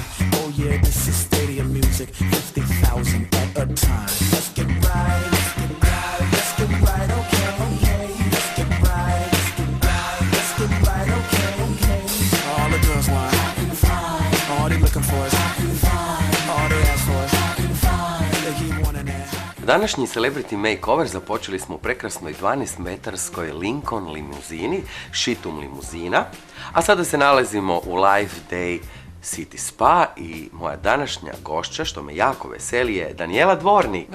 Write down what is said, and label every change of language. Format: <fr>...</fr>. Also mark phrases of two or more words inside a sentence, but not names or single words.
<en>Oh yeah, this is stadium music, 50,000 at a time. Let's get right, let's get right, let's get right, okay, okay. Let's get right, let's get right, let's get right, okay, okay. All the girls want, all they looking for is, all they ask for is.</en> <hr>Današnji Celebrity Makeover započeli smo u prekrasnoj 12-metarskoj Lincoln limuzini, Šitum limuzina, a sada se nalazimo u Life Day City Spa i moja današnja gošća, što me jako veseli, je Danijela Dvornik.</hr>